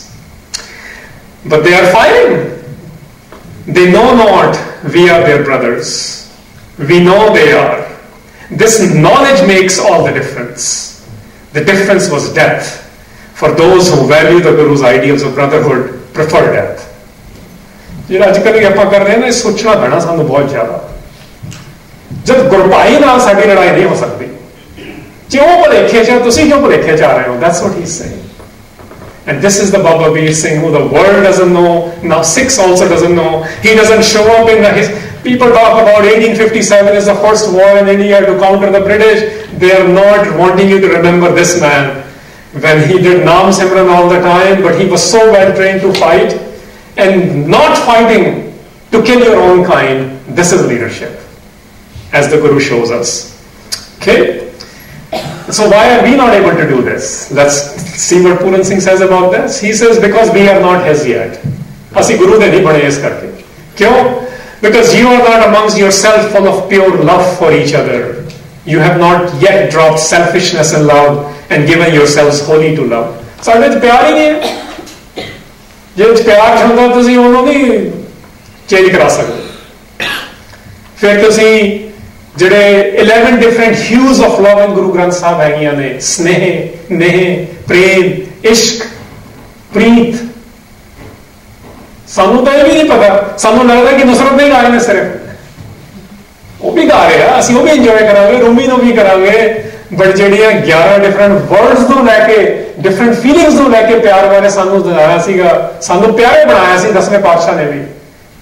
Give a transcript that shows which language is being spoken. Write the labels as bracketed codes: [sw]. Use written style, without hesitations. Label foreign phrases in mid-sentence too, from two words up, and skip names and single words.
[en] But they are fighting. They know not we are their brothers. We know they are. This knowledge makes all the difference. The difference was death. For those who value the Guru's ideals of brotherhood, prefer death. [pa] ਜਿਹੜਾ ਅੱਜ ਕੱਲ੍ਹ ਆਪਾਂ ਕਰ ਰਹੇ ਨੇ ਸੋਚਣਾ ਪੈਣਾ ਸਾਨੂੰ ਬਹੁਤ ਜ਼ਿਆਦਾ. ਜਦ ਗੁਰਬਾਈ ਨਾਲ ਸਾਡੀ ਲੜਾਈ ਨਹੀਂ ਹੋ ਸਕਦੀ. ਕਿਉਂ ਭੁਲੇਖੇ ਚ ਤੁਸੀਂ ਕਿਉਂ ਭੁਲੇਖੇ ਚ ਆ ਰਹੇ ਹੋ? [en] That's what he's saying. And this is the Baba Veer Singh who the world doesn't know, now Sikhs also doesn't know. He doesn't show up in his... People talk about 1857 is the first war in India to counter the British. They are not wanting you to remember this man. When he did Naam Simran all the time, but he was so well trained to fight. And not fighting to kill your own kind, this is leadership. As the Guru shows us. Okay? So why are we not able to do this? Let's see what Puran Singh says about this. He says because we are not his yet. [pa] ਅਸੀਂ ਗੁਰੂ ਦੇ ਨਹੀਂ ਬਣੇ ਇਸ ਕਰਕੇ. [en] Kyun? Because you are not amongst yourself full of pure love for each other. You have not yet dropped selfishness and love and given yourselves wholly to love. [pa] ਸਾਡੇ 'ਚ ਪਿਆਰ ਹੀ ਨਹੀਂ ਹੈ। ਜੇ ਪਿਆਰ ਚੁੰਦਾ ਤੁਸੀਂ ਉਹਨੂੰ ਨਹੀਂ ਚੇਂਜ ਕਰਾ ਸਕਦੇ. ਫਿਰ ਤੁਸੀਂ ਜਿਹੜੇ [en] 11 different hues of love in Guru Granth Sahib [pa] ਹੈਗੀਆਂ ਨੇ ਸਨੇਹ ਨੇਹ ਪ੍ਰੇਮ ਇਸ਼ਕ ਪ੍ਰੀਤ ਸਾਨੂੰ ਤਾਂ ਇਹ ਵੀ ਨਹੀਂ ਪਤਾ ਸਾਨੂੰ ਲੱਗਦਾ ਕਿ ਨੁਸਰਤ ਨਹੀਂ ਗਾ ਰਹੇ ਨੇ ਸਿਰਫ ਉਹ ਵੀ ਗਾ ਰਹੇ ਆ ਅਸੀਂ ਉਹ ਵੀ ਇੰਜੋਏ ਕਰਾਂਗੇ ਰੂਮੀ ਨੂੰ ਵੀ ਕਰਾਂਗੇ ਬਟ ਜਿਹੜੀਆਂ [en] 11 different words [pa] ਨੂੰ ਲੈ ਕੇ [en] different feelings [pa] ਨੂੰ ਲੈ ਕੇ ਪਿਆਰ ਬਾਰੇ ਸਾਨੂੰ ਦੱਸਿਆ ਸੀਗਾ ਸਾਨੂੰ ਪਿਆਰੇ ਬਣਾਇਆ ਸੀ 10ਵੇਂ ਪਾਤਸ਼ਾਹ ਨੇ ਵੀ ਤੇ